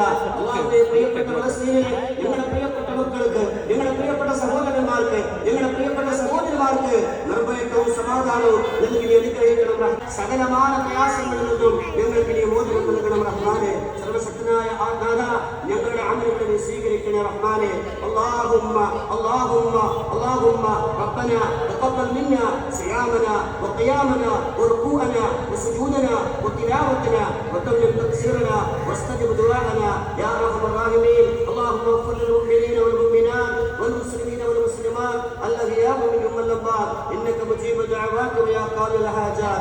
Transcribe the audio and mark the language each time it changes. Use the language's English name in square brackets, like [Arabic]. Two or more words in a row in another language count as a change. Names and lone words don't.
[Malayalam] അല്ലാഹുവേ, പ്രിയപ്പെട്ട ഫലസ്തീനിലെ ഞങ്ങളുടെ പ്രിയപ്പെട്ട മക്കൾക്ക്, ഞങ്ങളുടെ പ്രിയപ്പെട്ട സഹോദരന്മാർക്ക്, ഞങ്ങളുടെ പ്രിയപ്പെട്ട സഹോദരിമാർക്ക് നിർഭയത്വവും സമാധാനവും നൽകി അനുഗ്രഹിക്കണം. സകലമായ പ്രയാസങ്ങളിൽ നിന്നും ഞങ്ങൾക്ക് നീ മോചനം നൽകണം റഹ്മാനെ. സർവശക്തനായ ആ നാഥ, ഞങ്ങളുടെ അമലുകളെ സ്വീകരിക്കണേ റഹ്മാനെ. [Arabic] اللهم ربنا تقبل منا صيامنا وقيامنا وركوعنا وسجودنا وتلاوتنا وتمم تقصيرنا واستجب دعاءنا يا ارحم الراحمين. اللهم اغفر للمؤمنين والمؤمنات والمسلمين والمسلمات الاحياء منهم والاموات انك مجيب الدعوات ويا قاضي الحاجات.